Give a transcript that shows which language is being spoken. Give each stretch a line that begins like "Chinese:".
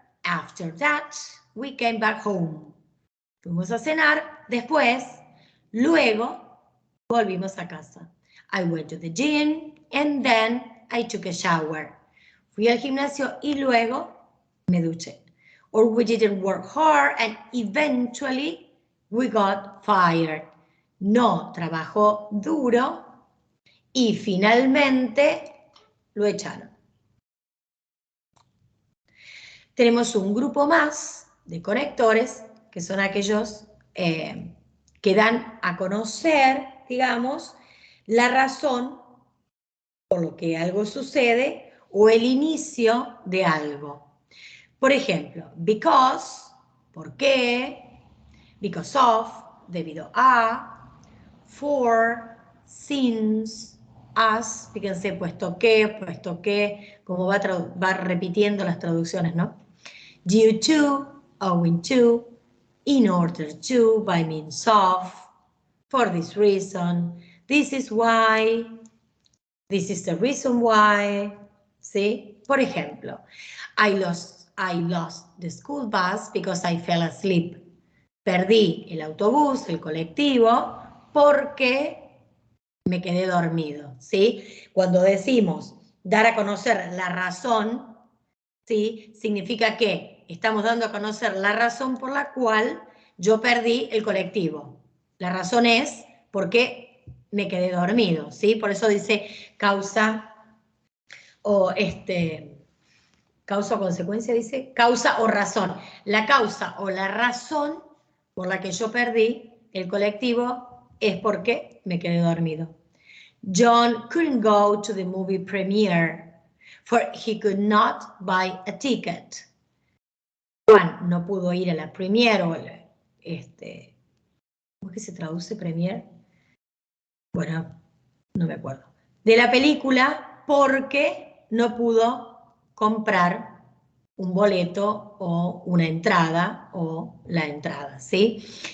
English: After that, we came back home.
Spanish: Fuimos a cenar. Después, luego, volvimos a casa.
English: I went to the gym and then I took a shower.
Spanish: Fui al gimnasio y luego me duché.
English: Or we didn't work hard and eventually we got fired.
Spanish: No trabajó duro y finalmente lo echaron. Tenemos un grupo más de conectores, que son aquellos que dan a conocer, digamos, la razón por lo que algo sucede o el inicio de algo. Por ejemplo, because, ¿por qué? Because of, debido a, for, since, as, fíjense, puesto que, como va repitiendo las traducciones, ¿no?
English: Due to, owing to, in order to, by means of, for this reason, this is why, this is the reason why, ¿sí? Por ejemplo, I lost the school bus because I fell asleep.
Spanish: Perdí el autobús, el colectivo, porque me quedé dormido, ¿sí? Cuando decimos dar a conocer la razón, ¿sí? Significa que estamos dando a conocer la razón por la cual yo perdí el colectivo. La razón es porque me quedé dormido, ¿sí? Por eso dice causa o causa o consecuencia, dice causa o razón. La causa o la razón por la que yo perdí el colectivo es porque me quedé dormido.
English: John couldn't go to the movie premiere for he could not buy a ticket.
Spanish: Juan no pudo ir a la premiere o ¿cómo es que se traduce premiere? Bueno, no me acuerdo. De la película porque no pudo comprar un boleto o una entrada o la entrada, ¿sí?